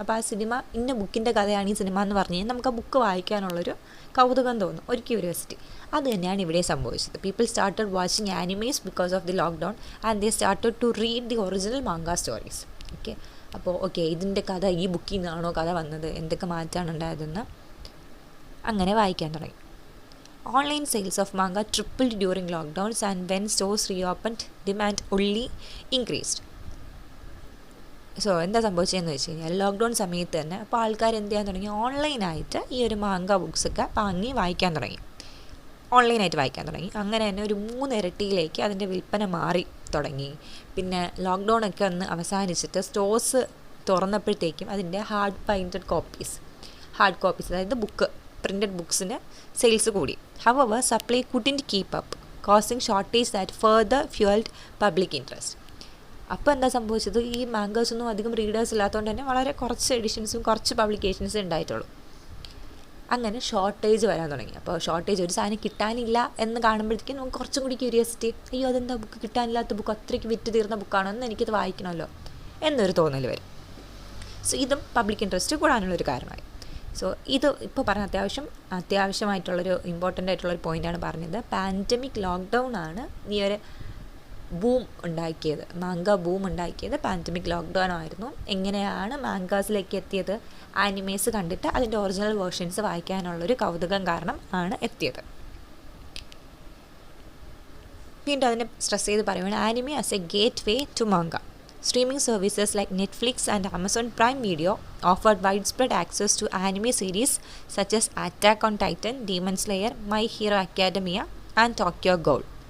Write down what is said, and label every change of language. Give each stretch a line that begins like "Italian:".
Malayalam: അപ്പോൾ ആ സിനിമ ഇന്ന ബുക്കിൻ്റെ കഥയാണ് ഈ സിനിമ എന്ന് പറഞ്ഞു കഴിഞ്ഞാൽ നമുക്ക് ആ ബുക്ക് വായിക്കാനുള്ളൊരു കൗതുകം തോന്നും, ഒരു ക്യൂരിയോസിറ്റി. അത് തന്നെയാണ് ഇവിടെ സംഭവിച്ചത്.
English: People started watching animes because of the lockdown and they started to read the original manga stories.
Malayalam: Okay ഇതിൻ്റെ കഥ ഈ ബുക്കിൽ നിന്നാണോ കഥ വന്നത്, എന്തൊക്കെ മാറ്റമാണ് ഉണ്ടായതെന്ന് അങ്ങനെ വായിക്കാൻ തുടങ്ങി.
English: Online sales of manga tripled during lockdowns, and when stores reopened, demand only increased.
Malayalam: So എന്താ സംഭവിച്ചതെന്ന് വെച്ച് കഴിഞ്ഞാൽ ലോക്ക്ഡൗൺ സമയത്ത് തന്നെ അപ്പോൾ ആൾക്കാർ എന്ത് ചെയ്യാൻ തുടങ്ങി, ഓൺലൈനായിട്ട് ഈ ഒരു മാങ്ക ബുക്സൊക്കെ വാങ്ങി വായിക്കാൻ തുടങ്ങി, ഓൺലൈനായിട്ട് വായിക്കാൻ തുടങ്ങി. അങ്ങനെ തന്നെ ഒരു 3 ഇരട്ടിയിലേക്ക് അതിൻ്റെ വിൽപ്പന മാറി തുടങ്ങി. പിന്നെ ലോക്ക്ഡൗണൊക്കെ ഒന്ന് അവസാനിച്ചിട്ട് സ്റ്റോഴ്സ് തുറന്നപ്പോഴത്തേക്കും അതിൻ്റെ ഹാർഡ് കോപ്പീസ് അതായത് പ്രിൻറ്റഡ് ബുക്സിന് സെയിൽസ് കൂടി.
English: However, supply couldn't keep up, causing shortage that further fueled public interest.
Malayalam: അപ്പോൾ എന്താ സംഭവിച്ചത്, ഈ മാങ്കേഴ്സൊന്നും അധികം റീഡേഴ്സ് ഇല്ലാത്തതുകൊണ്ട് തന്നെ വളരെ കുറച്ച് എഡിഷൻസും കുറച്ച് പബ്ലിക്കേഷൻസും ഉണ്ടായിട്ടുള്ളൂ. അങ്ങനെ ഷോർട്ടേജ് വരാൻ തുടങ്ങി. അപ്പോൾ ഷോർട്ടേജ്, ഒരു സാധനം കിട്ടാനില്ല എന്ന് കാണുമ്പോഴത്തേക്കും നമുക്ക് കുറച്ചും കൂടി ക്യൂരിയോസിറ്റി, അയ്യോ അതെന്താ ബുക്ക് കിട്ടാനില്ലാത്ത ബുക്ക്, അത്രയ്ക്ക് വിറ്റ് തീർന്ന ബുക്കാണോ എന്ന് എനിക്കത് വായിക്കണമല്ലോ എന്നൊരു തോന്നൽ വരും. സോ ഇതും പബ്ലിക് ഇൻട്രസ്റ്റ് കൂടാനുള്ളൊരു കാരണമായി. സോ ഇത് ഇപ്പോൾ പറഞ്ഞ അത്യാവശ്യമായിട്ടുള്ളൊരു ഇമ്പോർട്ടൻ്റ് ആയിട്ടുള്ളൊരു പോയിൻ്റാണ് പറഞ്ഞത്. പാൻഡമിക് ലോക്ക്ഡൗൺ ആണ് ഈ ഒരു ബൂം ഉണ്ടാക്കിയത്, മാങ്ക ബൂം ഉണ്ടാക്കിയത് പാൻഡമിക് ലോക്ക്ഡൗൺ ആയിരുന്നു. എങ്ങനെയാണ് മാങ്കാസിലേക്ക് എത്തിയത്, ആനിമേസ് കണ്ടിട്ട് അതിൻ്റെ ഒറിജിനൽ വേർഷൻസ് വായിക്കാനുള്ളൊരു കൗതുകം കാരണം ആണ് എത്തിയത്. വീണ്ടും അതിനെ സ്ട്രെസ് ചെയ്ത് പറയുകയാണ്,
English: Anime as a gateway to manga. Streaming services like Netflix and Amazon Prime Video offered widespread access to anime series such as Attack on Titan, Demon Slayer, My Hero Academia and Tokyo Ghoul.